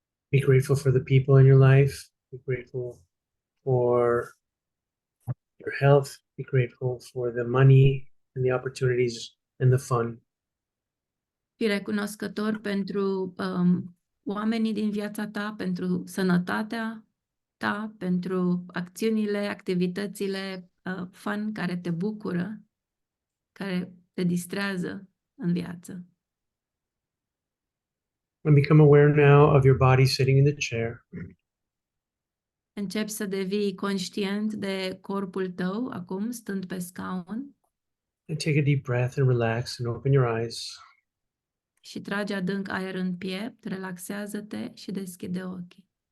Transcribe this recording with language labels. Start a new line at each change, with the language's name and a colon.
English: Be grateful for the people in your life. Be grateful for your health. Be grateful for the money and the opportunities and the fun.
Romanian: Fii recunoscător pentru oamenii din viața ta, pentru sănătatea ta, pentru acțiunile, activitățile fun care te bucură, care te distrează în viață.
English: And become aware now of your body sitting in the chair.
Romanian: Începi să devii conștient de corpul tău acum, stând pe scaun,
English: And take a deep breath and relax and open your eyes.
Romanian: și tragi adânc aer în piept, relaxează-te și deschide ochii.